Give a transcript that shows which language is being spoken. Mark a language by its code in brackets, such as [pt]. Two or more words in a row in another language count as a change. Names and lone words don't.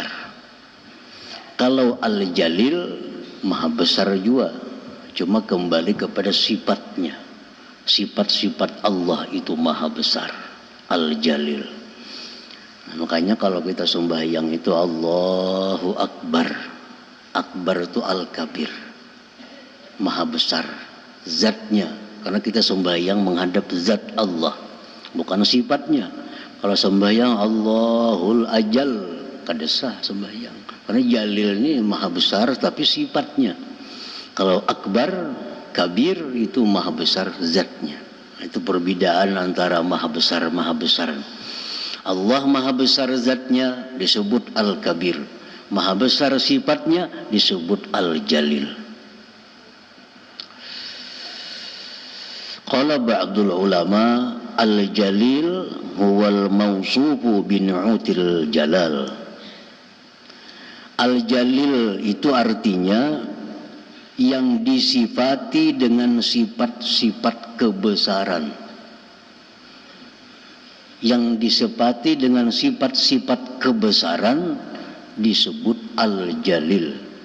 [bjn] Kalau Al-Jalil maha besar juga, cuma kembali kepada sifatnya. Sifat-sifat Allah itu maha besar, Al-Jalil. Nah, makanya kalau kita sembahyang itu [ar] الله أكبر. [bjn] Akbar itu Al-Kabir, maha besar zatnya, karena kita sembahyang menghadap zat Allah, bukan sifatnya. Kalau sembahyang Allahul Ajal, kada sah sembahyang, karena Jalil ini maha besar tapi sifatnya. Kalau Akbar, Kabir itu maha besar zatnya. Itu perbedaan antara maha besar Allah maha besar zatnya disebut Al-Kabir, maha besar sifatnya disebut Al-Jalil. [ar] قال بعض العلماء الجليل هو الموصوف بنعوت الجلال. [bjn] Al-jalil itu artinya yang disifati dengan sifat-sifat kebesaran. Yang disifati dengan sifat-sifat kebesaran disebut al-jalil.